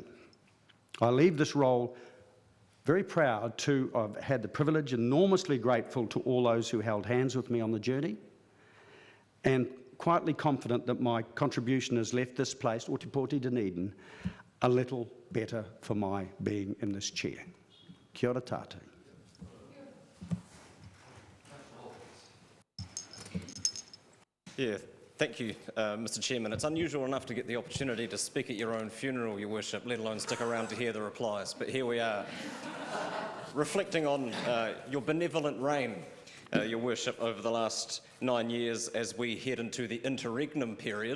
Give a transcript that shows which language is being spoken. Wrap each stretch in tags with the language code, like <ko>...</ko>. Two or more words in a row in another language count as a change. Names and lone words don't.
<en>I leave this role very proud to have had the privilege, enormously grateful to all those who held hands with me on the journey, and quietly confident that my contribution has left this place, Otipoti Dunedin, a little better for my being in this chair.</en> <mi>Kia ora tātou.</mi> <en>Yeah, thank you, Mr. Chairman. It's unusual enough to get the opportunity to speak at your own funeral, Your Worship, let alone stick around to hear the replies. But here we are, reflecting on your benevolent reign, Your Worship, over the last 9 years as we head into the Interregnum period.</en>